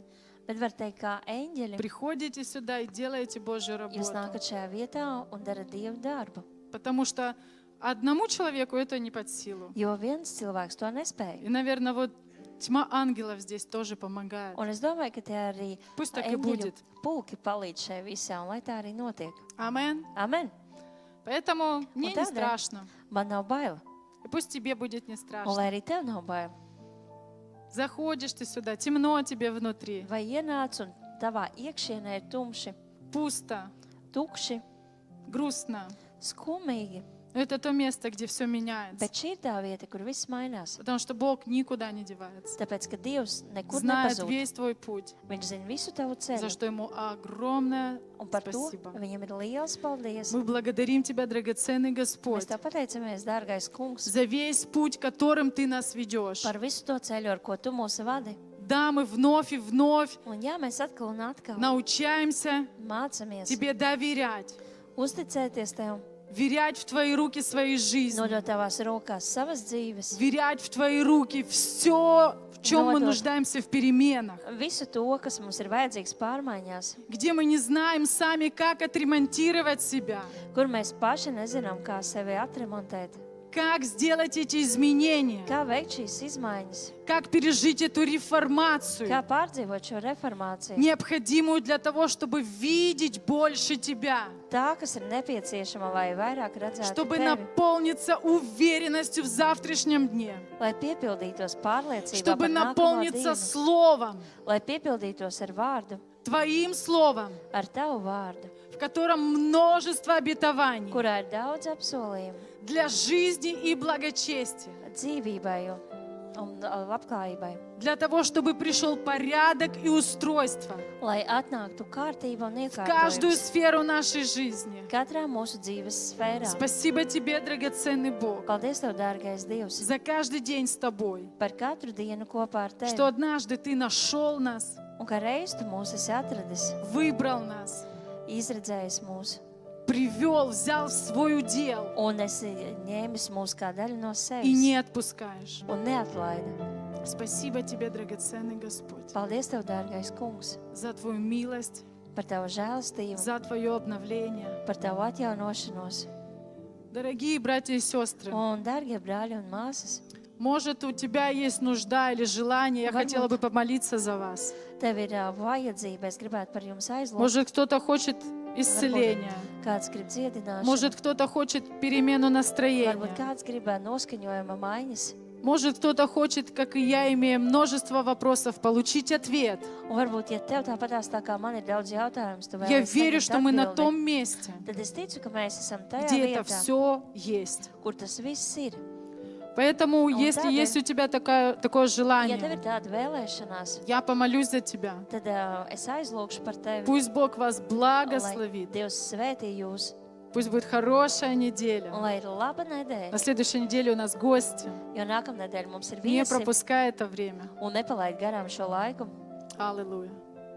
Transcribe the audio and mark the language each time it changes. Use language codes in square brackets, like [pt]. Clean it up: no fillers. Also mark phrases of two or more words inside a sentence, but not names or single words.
[lv] bet var teikt, kā eņģeļi, [ru] приходите сюда и делаете Божью [lv] jūs [ru] работу. [lv] nākat šajā vietā un darat Dievu darbu. [ru] Потому что одному человеку это не под силу. [lv] Jo viens cilvēks to nespēja. [ru] И, наверное, вот тьма ангелов здесь тоже помогает. [lv] Un es domāju, ka tie arī [ru] Пусть так и [lv] eņģeļu [ru] будет. [lv] pulki palīdz šai visā, un lai tā arī notiek. [ru] Амен. [lv] Amen. [ru] Поэтому мне не тогда страшно. [lv] Man nav bail. [ru] И пусть тебе будет не [lv] Un [ru] страшно. [lv] lai arī tev nav bail. [ru] Заходишь ты сюда, темно тебе внутри, [lv] Vai ienāc un tavā iekšienē ir tumši, [ru] пусто, [lv] tukši, [ru] грустно. [lv] skumīgi. [ru] Но это то место, где все меняется. [lv] Bet šī ir tā vieta, kur viss mainās. [ru] Потому что Бог никуда не девается. [lv] Tāpēc, ka Dievs nekur [ru] Знает [lv] nepazūd. [ru] весь твой путь, [lv] Viņš zina visu tavu [ru] за [lv] ceļu. [ru] что Ему огромное [lv] Un par to [ru] спасибо. [lv] viņam ir liels paldies. [ru] Мы благодарим Тебя, драгоценный [lv] Mēs [ru] Господь, [lv] tev pateicamies, dārgais kungs, [ru] за весь путь, которым Ты нас ведешь. [lv] par visu to ceļu, ar ko tu mūs vadi. [ru] Да, мы вновь и вновь [lv] Un jā, mēs atkal un atkal [ru] научаемся [lv] mācāmies [ru] Тебе доверять, [lv] uzticēties tev, [ru] верять в Твои руки своей жизни, [lv] nodot tavās rokās savas dzīves, [ru] верять в Твои руки все, в чем мы [lv] Нодот. [ru] нуждаемся в переменах, [lv] visu to, kas mums ir vajadzīgs pārmaiņās, [ru] где мы не знаем сами, как отремонтировать себя, [lv] kur mēs paši nezinām, kā sevi atremontēt, [ru] как сделать эти изменения, [lv] kā veikt šīs izmaiņas, [ru] как пережить эту реформацию, [lv] kā pārdzīvot šo reformāciju. [ru] необходимую для того, чтобы видеть больше Тебя, [lv] Tā, kas ir nepieciešama, lai vairāk redzētu [ru] чтобы [lv] tevi, [ru] наполниться уверенностью в завтрашнем дне, [lv] lai piepildītos pārliecībā [ru] чтобы [lv] par nākamo [ru] наполниться [lv] dienu, [ru] Словом, [lv] lai piepildītos ar vārdu, [ru] Твоим Словом, [lv] ar tavu vārdu, [ru] в котором множество обетований [lv] kurā ir daudz apsolījumu [ru] для жизни и благочестия, [lv] dzīvībai un labklājībai, [ru] для того, чтобы пришел порядок и устройство [lv] lai atnāktu kārtība un [ru] в каждую [lv] iekārtojums [ru] сферу нашей жизни. [lv] katrā mūsu dzīves sfērā. [ru] Спасибо Тебе, драгоценный Бог, [lv] Paldies, Tev, dārgais Dievs, [ru] за каждый день с Тобой, [lv] par katru dienu kopā ar [ru] что [lv] Tevi, [ru] однажды Ты нашел нас, [lv] un ka reiz Tu mūs esi atradis, [ru] выбрал нас, [lv] izredzējis mūs, [ru] привел, взял в свой удел [lv] un esi ņēmis mūs kā daļu no [ru] и не [lv] sevis [ru] отпускаешь. [lv] un neatlaidi. [ru] Спасибо Тебе, драгоценный Господь, [lv] Paldies, Tev, dārgais kungs, [ru] за Твою милость, [lv] par Tavu žēlastību, [ru] за Твое обновление. [lv] par Tavu atjaunošanos. [ru] Дорогие братья и сестры, [lv] Un, dārgie brāļi un māsas, [ru] может, у тебя есть нужда или желание, я хотела бы помолиться за вас. [lv] Tev ir vajadzība, es gribētu par jums aizlūgt. [ru] Может, кто-то хочет исцеления, [lv] Kāds grib dziedināšanu, [ru] может, кто-то хочет перемену настроения, [lv] varbūt kāds grib noskaņojuma maiņas, [ru] может, кто-то хочет, как и я, имея множество вопросов, получить ответ. [lv] un varbūt, ja tev tāpatās tā kā man ir daudz jautājumus, tu [ru] Я [lv] vēlies [ru] верю, [lv] saņemt [ru] что мы на [lv] atbildi, [ru] том месте, [lv] tad es ticu, ka mēs esam tajā [ru] где это [lv] vietā, [ru] все есть. [lv] kur tas viss ir. [ru] Поэтому, если да, есть у тебя такое [lv] Ja tev ir [ru] желание, [lv] tāda vēlēšanās, [ru] я помолюсь за тебя. [lv] tad es aizlūkšu par tevi, [ru] Пусть Бог вас [lv] lai [ru] благословит. [lv] Dievs svētī jūs, [ru] Пусть будет хорошая [lv] un [ru] неделя. [lv] lai ir laba nedēļa, [ru] На следующей неделе у нас гости. [lv] jo nākamnedēļ mums ir [ru] Не [lv] viesi, [ru] пропускай это время. [lv] un nepalaid garām šo laiku. [ru] Аллилуйя.